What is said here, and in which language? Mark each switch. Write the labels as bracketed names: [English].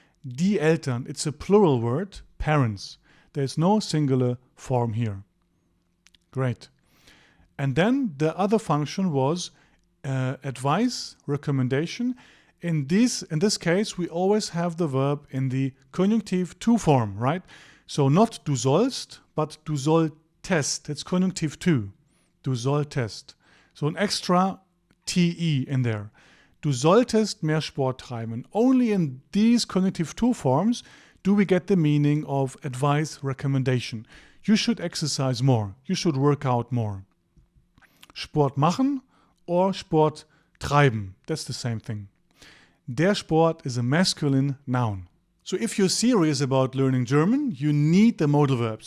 [English] Die Eltern, it's a plural word, parents. There's no singular form here. Great. And then the other function was advice, recommendation. In this case, we always have the verb in the Konjunktiv 2 form, right? So not du sollst, but du solltest. It's Konjunktiv 2. Du solltest. So an extra te in there. [German] Du solltest mehr Sport treiben. [English] Only in these Konjunktiv 2 forms do we get the meaning of advice, recommendation. You should exercise more. You should work out more. Sport machen or Sport treiben. That's the same thing. Der Sport is a masculine noun. So if you're serious about learning German, you need the modal verbs.